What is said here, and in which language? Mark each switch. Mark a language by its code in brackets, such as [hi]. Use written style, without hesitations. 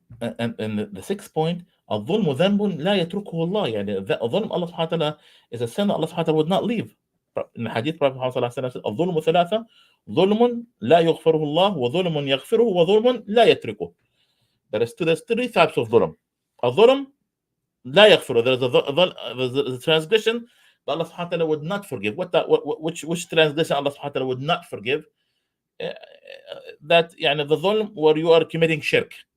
[en] and the sixth point, [ar] الظلم ذنب لا يتركه الله. [en] يعني الظلم Allah subhanahu wa ta'ala is a sin that Allah subhanahu wa ta'ala would not leave. In the hadith, Prophet Muhammad sallallahu alaihi wasallam said, [ar] الظلم ثلاثة: ظلم لا يغفره الله، وظلم يغفره، وظلم لا يتركه. [en] There's three types of ظلم. [ar] الظلم لا يغفره. [en] There's a transgression that Allah subhanahu wa ta'ala would not forgive. Which transgression Allah subhanahu wa ta'ala would not forgive? That يعني the ظلم where you are committing shirk.